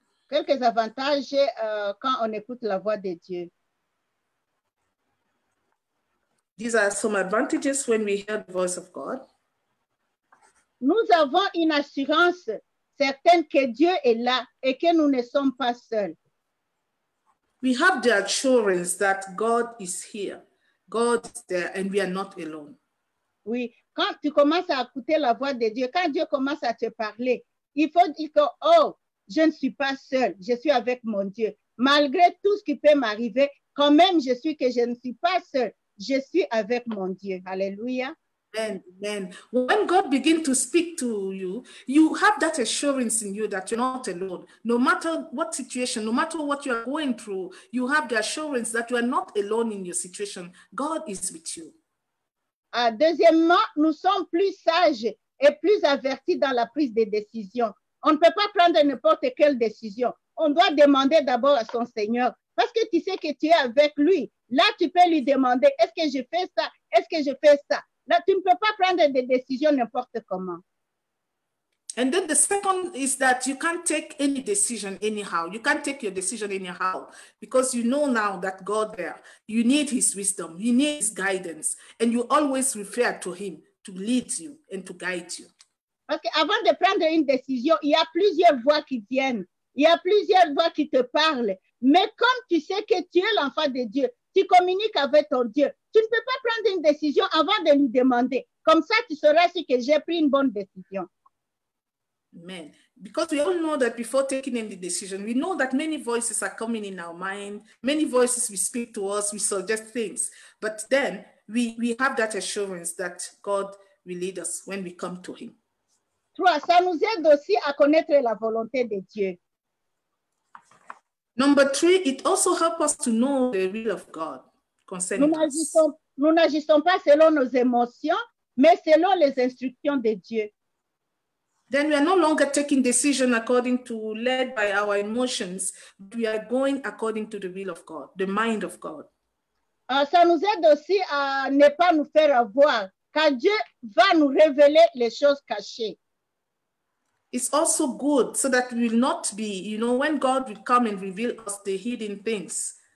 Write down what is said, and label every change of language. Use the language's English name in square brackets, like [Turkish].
[French] Quelques avantages quand on écoute la voix de Dieu. [English] These are some advantages when we hear the voice of God. [French] Nous avons une assurance certaine que Dieu est là et que nous ne sommes pas seuls. [English] We have the assurance that God is here. God is there and we are not alone. [French] Oui, quand tu commences à écouter la voix de Dieu, quand Dieu commence à te parler, il faut dire que, oh, je ne suis pas seul, je suis avec mon Dieu. Malgré tout ce qui peut m'arriver, quand même, je ne suis pas seul, je suis avec mon Dieu. Alléluia. Amen. [English] When God begins to speak to you, you have that assurance in you that you're not alone. No matter what situation, no matter what you are going through, you have the assurance that you are not alone in your situation. God is with you. [French] Deuxièmement, nous sommes plus sages et plus avertis dans la prise de décision. On ne peut pas prendre n'importe quelle décision. On doit demander d'abord à son Seigneur parce que tu sais que tu es avec lui. Là, tu peux lui demander, est-ce que je fais ça? Est-ce que je fais ça? Là, tu ne peux pas prendre des décisions n'importe comment. [English] And then the second is that you can't take any decision anyhow. You can't take your decision anyhow because you know now that God there, you need his wisdom, you need his guidance, and you always refer to him to lead you and to guide you. [French] Parce qu'avant de prendre une décision, il y a plusieurs voix qui viennent. Il y a plusieurs voix qui te parlent. Mais comme tu sais que tu es l'enfant de Dieu, tu communiques avec ton Dieu. Tu ne peux pas prendre une décision avant de lui demander. Comme ça, tu sauras si que j'ai pris une bonne décision. Amen. [English] Because we all know that before taking any decision, we know that many voices are coming in our mind. Many voices will speak to us, we suggest things. But then we have that assurance that God will lead us when we come to him. 3. [French] Ça nous aide aussi à connaître la volonté de Dieu. [English] Number 3, it also helps us to know the will of God concerning us. [French] Nous n'agissons pas selon nos émotions, mais selon les instructions de Dieu. [English] Then we are no longer taking decision led by our emotions, but we are going according to the will of God, the mind of God. [French] Ça nous aide aussi à ne pas nous faire avoir, car Dieu va nous révéler les choses cachées. [English] It's also good so that we will not be, when God will come and reveal us the hidden things.